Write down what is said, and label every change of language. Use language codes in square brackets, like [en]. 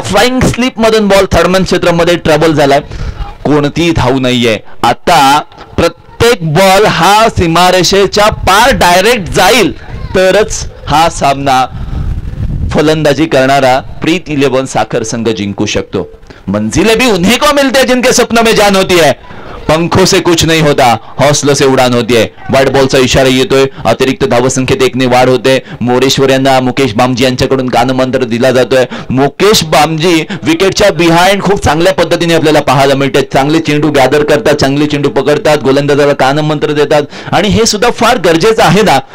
[mr] Flying sleep मधून ball third man क्षेत्रामध्ये trouble झालाय. कोणतीही धाव नाहीये. आता प्रत्येक बॉल हा सीमारेषेच्या पार डायरेक्ट जाईल तरच हा सामना फलंदाजी करणारा प्रीत 11 साखर संघ जिंकू शकतो. [hi] मंजिलें भी उन्हीं को मिलते हैं जिनके सपनों में जान होती है. पंखों से कुछ नहीं होता, हौसलों से उड़ान होती है. [mr] व्हाइट बॉलचा इशारा येतोय. अतिरिक्त धावसंख्येत 1ने वाढ होते. मोरेश्वर यांना मुकेश बामजी यांच्याकडून कानमंत्र दिला जातोय. मुकेश बामजी विकेटच्या बिहाइंड खूप चांगल्या पद्धतीने आपल्याला पाहायला मिळते. चांगले चेंडू गॅदर करतात, चांगले चेंडू पकडतात, गोलंदाजाला कानमंत्र देतात आणि हे सुद्धा फार गरजेचं आहे ना.